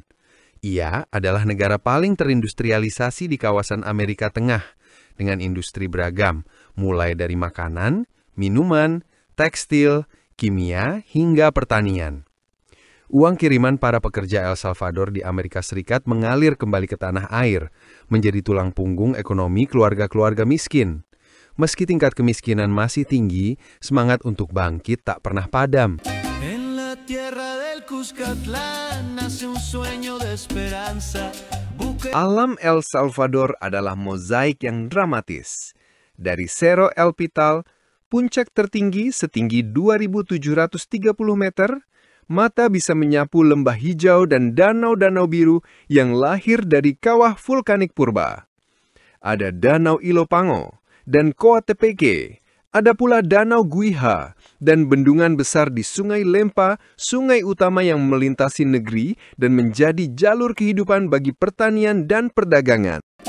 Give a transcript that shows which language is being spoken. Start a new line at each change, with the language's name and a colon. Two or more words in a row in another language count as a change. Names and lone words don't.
Indonesian: Ia adalah negara paling terindustrialisasi di kawasan Amerika Tengah, dengan industri beragam, mulai dari makanan, minuman, tekstil, kimia, hingga pertanian. Uang kiriman para pekerja El Salvador di Amerika Serikat mengalir kembali ke tanah air, menjadi tulang punggung ekonomi keluarga-keluarga miskin. Meski tingkat kemiskinan masih tinggi, semangat untuk bangkit tak pernah padam.
Spanish: En la tierra del Cuscatlán nace un sueño de esperanza.
Indonesian: Alam El Salvador adalah mozaik yang dramatis. Dari Cerro El Pital, puncak tertinggi setinggi 2.730 meter, mata bisa menyapu lembah hijau dan danau-danau biru yang lahir dari kawah vulkanik purba. Ada Danau Ilopango dan Coatepec, ada pula Danau Guiha dan bendungan besar di Sungai Lempa, sungai utama yang melintasi negeri dan menjadi jalur kehidupan bagi pertanian dan perdagangan.